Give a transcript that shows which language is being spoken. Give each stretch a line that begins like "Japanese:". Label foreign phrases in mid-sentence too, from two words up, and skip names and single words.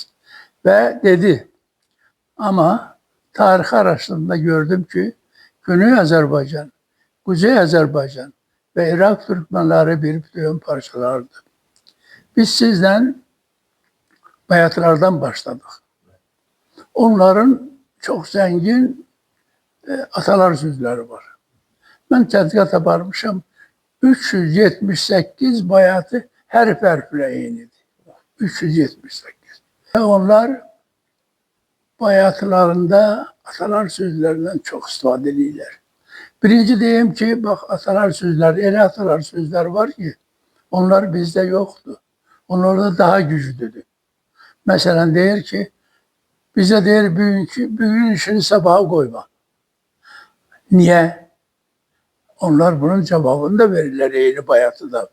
Turkish: Ve dedi, ama tarih araştırmada gördüm ki Güney Azerbaycan, Kuzey Azerbaycan ve Irak Türkmenleri bir bütün parçalardı. Biz sizden bayatlardan başladık. Onların çok zengin atalar sözleri var.
Azerbaijani: Ben tədqiqat aparmışım. 378 bayatı hərf hərflə eynidir. 378.
Turkish: Ve onlar bayatlarında atalar sözlerinden çok
Azerbaijani: istifadə edirlər.
Turkish: Birinci diyeyim ki, bak atalar sözleri, elə atalar sözler var ki, onlar bizde yoktu. Onlarda daha güçlüdür. Mesela deyir ki, bize deyir bugün işini sabaha koyma. Niye? Onlar bunun cevabını da verirler
Azerbaijani: eyni bayatıda.